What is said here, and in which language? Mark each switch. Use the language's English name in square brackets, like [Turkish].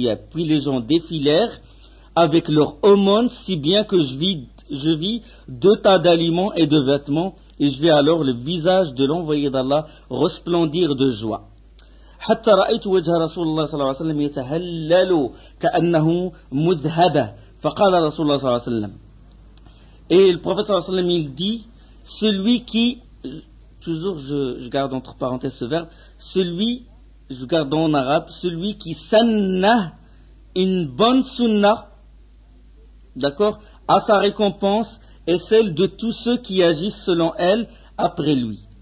[French] Puis les gens défilèrent avec leur aumône, si bien que je vis 2 tas d'aliments et de vêtements, et je vis alors le visage de l'envoyé d'Allah resplendir de joie. [Arabic] حتى رأيت وجه رسول الله صلى الله عليه وسلم يتهلل كأنه مذهبة فقال رسول الله صلى الله عليه وسلم. [French] Et le prophète sallallahu alayhi wa sallam, il dit, celui qui, toujours je garde entre parenthèses ce verbe, celui, je garde en arabe, celui qui sanna une bonne sunna, d'accord, à sa récompense est celle de tous ceux qui agissent selon elle après lui.